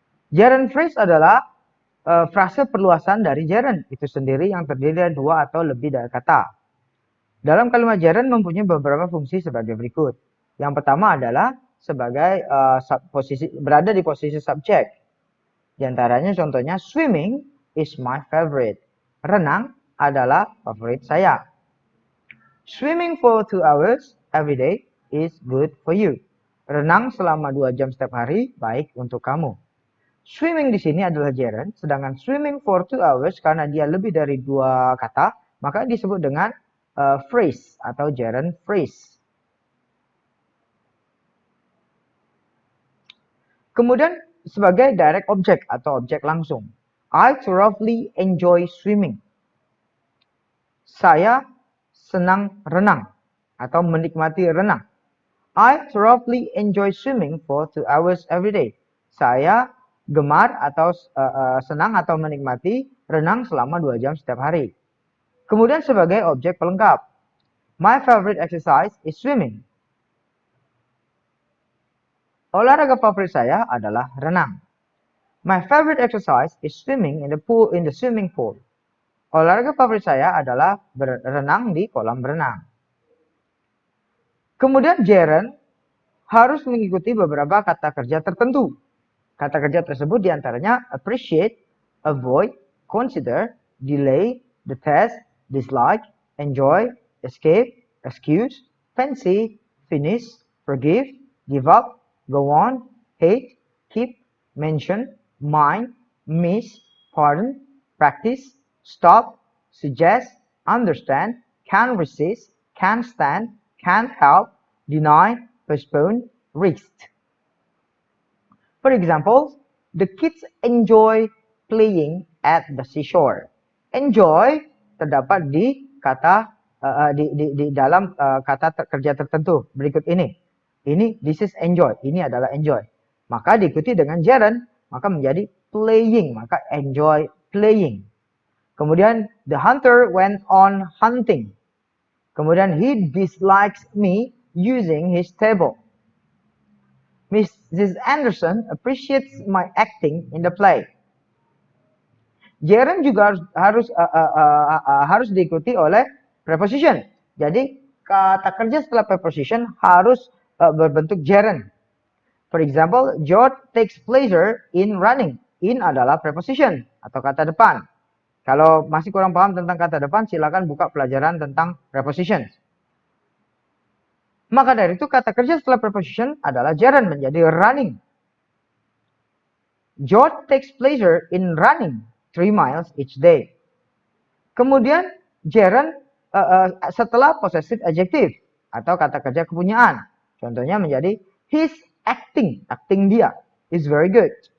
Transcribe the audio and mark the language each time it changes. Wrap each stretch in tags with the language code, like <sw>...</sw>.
<id>Gerund phrase adalah frase perluasan dari gerund itu sendiri yang terdiri dari dua atau lebih dari kata. Dalam kalimat gerund mempunyai beberapa fungsi sebagai berikut. Yang pertama adalah sebagai berada di posisi subjek. Di antaranya contohnya</id> <en>swimming is my favorite.</en> <id>Renang adalah favorit saya.</id> <en>Swimming for 2 hours every day is good for you.</en> <id>Renang selama 2 jam setiap hari baik untuk kamu. Swimming di sini adalah gerund, sedangkan</id> <en>swimming for 2 hours</en> <id>karena dia lebih dari 2 kata, maka disebut dengan phrase atau gerund phrase. Kemudian sebagai direct object atau objek langsung.</id> <en>I thoroughly enjoy swimming.</en> <id>Saya senang renang atau menikmati renang.</id> <en>I thoroughly enjoy swimming for 2 hours every day.</en> <id>Saya gemar atau senang atau menikmati renang selama 2 jam setiap hari. Kemudian sebagai objek pelengkap.</id> <en>My favorite exercise is swimming.</en> <id>Olahraga favorit saya adalah renang.</id> <en>My favorite exercise is swimming in the swimming pool.</en> <id>Olahraga favorit saya adalah berenang di kolam berenang. Kemudian gerund harus mengikuti beberapa kata kerja tertentu. Kata kerja tersebut diantaranya appreciate, avoid, consider, delay, detest, dislike, enjoy, escape, excuse, fancy, finish, forgive, give up, go on, hate, keep, mention, mind, miss, pardon, practice, stop, suggest, understand, can resist, can stand, can't help, deny, postpone, risk.</id> <en>For example, the kids enjoy playing at the seashore.</en> <id>Enjoy terdapat di kata di dalam kata kerja tertentu berikut ini.</id> <en>This is enjoy.</en> <id>Ini adalah enjoy. Maka diikuti dengan gerund, maka menjadi playing. Maka enjoy playing.</id> <en>Kemudian the hunter went on hunting. Kemudian he dislikes me using his table. Mrs. Anderson appreciates my acting in the play.</en> <id>Gerund juga harus diikuti oleh preposition. Jadi kata kerja setelah preposition harus berbentuk gerund.</id> <en>For example, George takes pleasure in running.</en> <id>In adalah preposition atau kata depan. Kalau masih kurang paham tentang kata depan, silakan buka pelajaran tentang preposition. Maka dari itu kata kerja setelah preposition adalah gerund menjadi running.</id> <en>George takes pleasure in running 3 miles each day.</en> <id>Kemudian gerund setelah possessive adjective atau kata kerja kepunyaan. Contohnya menjadi</id> <en>his acting</en> <id>dia</id> <en>is very good.</en>